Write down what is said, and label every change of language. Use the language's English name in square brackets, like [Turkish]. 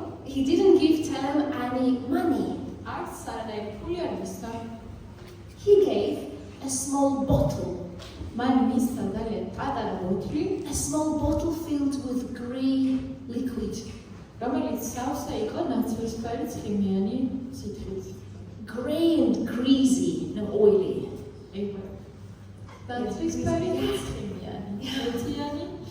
[English] He didn't give Telen any money. [Georgian] არც სარანაირი ფული არ მისცა. [English] He gave a small bottle. [Georgian] მან მისცა ძალიან პატარა ბოთლი, [English] A small bottle filled with grey liquid. [Georgian] რომელიც სავსე იყო ნაცრისფერი ცხიმიანი სითხით. [English] Grey and greasy and oily. [Georgian] ნაცრისფერი ცხიმიანი, ეთიანი